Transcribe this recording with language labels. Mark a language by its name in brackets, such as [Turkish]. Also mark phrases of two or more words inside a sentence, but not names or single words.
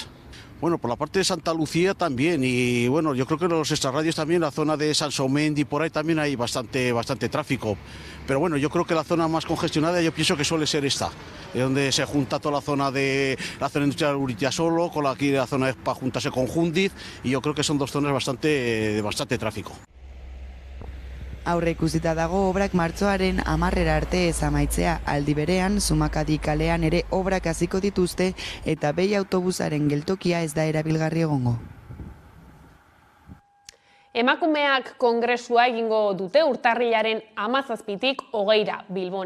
[Spanish] Bueno, por la parte de Santa Lucía también y bueno, yo creo que los extrarradios también, la zona de Sansomendi, por ahí también hay bastante tráfico. Pero bueno, yo creo que la zona más congestionada yo pienso que suele ser esta, donde se junta toda la zona industrial Urillasolo con la zona para juntarse con Jundiz y yo creo que son 2 zonas de bastante tráfico. [Basque] Aurre ikusita dago obrak martxoaren 10 arte ez amaitzea, aldi berean, Zumakadi kalean ere obrak hasiko dituzte eta behi autobusaren geltokia ez da erabilgarri egongo. Emakumeak kongresua egingo dute urtarrilaren 17tik 20ra Bilbon.